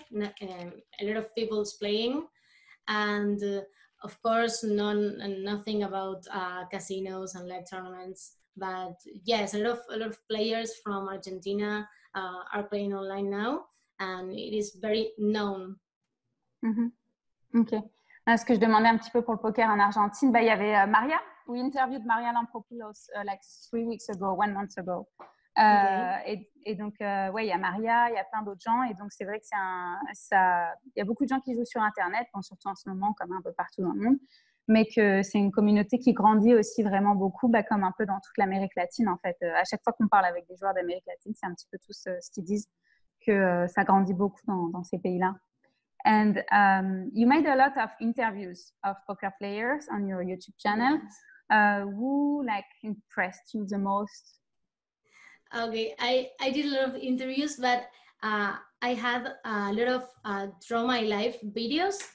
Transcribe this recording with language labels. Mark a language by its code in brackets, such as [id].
[en] A lot of people's playing, and of course, nothing about casinos and live tournaments. But yes, a lot of players from Argentina are playing online now, and it is very known. Ok. [fr] Ce que je demandais un petit peu pour le poker en Argentine, il y avait Maria. [en] We interviewed Maria Lampropoulos like 1 month ago. Okay. [fr] Et donc, ouais, il y a Maria, il y a plein d'autres gens. Et donc, c'est vrai que il y a beaucoup de gens qui jouent sur Internet, bon, surtout en ce moment, comme un peu partout dans le monde. Mais que c'est une communauté qui grandit aussi vraiment beaucoup, comme un peu dans toute l'Amérique latine, en fait. À chaque fois qu'on parle avec des joueurs d'Amérique latine, c'est un petit peu tous ce qu'ils disent, que ça grandit beaucoup dans ces pays-là. [en] And you made a lot of interviews of poker players on your YouTube channel. Yes. Who impressed you the most? Okay, I did a lot of interviews, but I had a lot of Draw My Life videos.